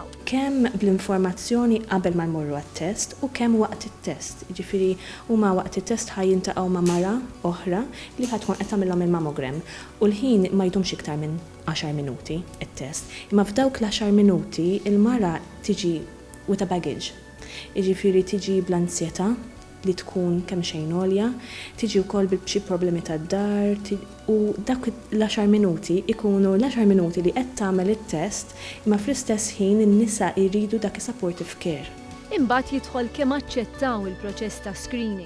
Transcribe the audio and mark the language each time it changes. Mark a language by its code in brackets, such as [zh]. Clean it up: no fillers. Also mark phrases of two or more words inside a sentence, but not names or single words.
[mt] Kemm bl-informazzjoni qabel ma jmorru għat-test u kemm waqt it-test. Jiġifieri huma waqt it-test ħajjintaqgħu ma' mara oħra li ħadd tkun qed tagħmilhom il-mammogram u l-ħin ma jdumx iktar minn 10 minuti it-test. Imma f'dawk l-10 minuti il-mara tiġi [en] with a baggage. [mt] Jiġifieri tiġi bl-ansjetà li tkun kemm xejn għolja, tiġi wkoll b'xi problemi tad-dar u dak l-10 minuti ikunu l-10 minuti li qed tagħmel it-test imma fl-istess ħin in-nisa jridu dak is- [en] supportive care. [mt] Imbagħad jidħol kemm aċċettaw il-proċess ta' screening.